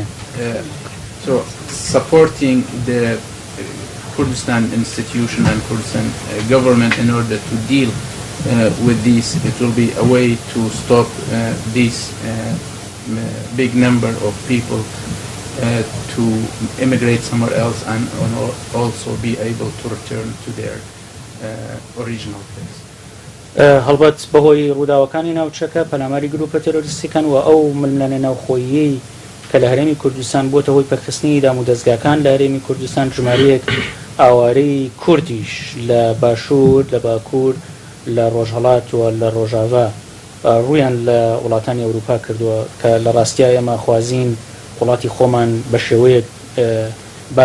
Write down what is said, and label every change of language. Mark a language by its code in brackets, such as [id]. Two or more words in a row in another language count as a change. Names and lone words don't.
[en] So supporting the Kurdistan institution and Kurdistan government in order to deal with these, it will be a way to stop this big number of people to immigrate somewhere else and also be able to return to their original place. [ckb] هەڵبەت بەهۆی ڕووداوەکانی ناوچەکە پەلاماری گروپە تەرۆریستیەکان و ئەو ململانە ناوخۆیی کە لە هەرێمی کوردستان بۆتە هۆی پەرخستنی دام و دەستگاکان لە هەرێمی کوردستان ژمارەیەک ئاوارەی کوردیش لە باشوور لە باکوور لە ڕۆژهەڵات و لە ڕۆژاوا ڕویان لە وڵاتانی ئەوروپا کردووە کە لە ڕاستیە ئێمە خوازین وڵاتی خۆمان بە شێوەیەک باش